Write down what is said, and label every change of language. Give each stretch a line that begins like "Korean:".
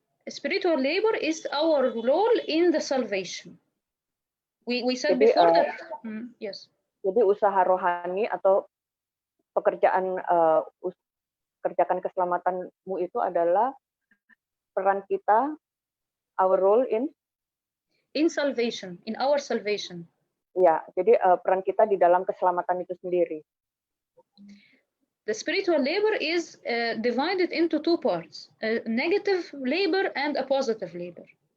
English: Spiritual labor is our role in the salvation. We said before that. Yes.
Indonesian: Jadi usaha rohani atau pekerjaan kerjakan keselamatanmu itu adalah peran kita,
English: our role in salvation, in our salvation.
Indonesian: Ya, jadi peran kita di dalam keselamatan itu sendiri.
English: The spiritual labor is divided into two parts, a negative labor and a positive labor.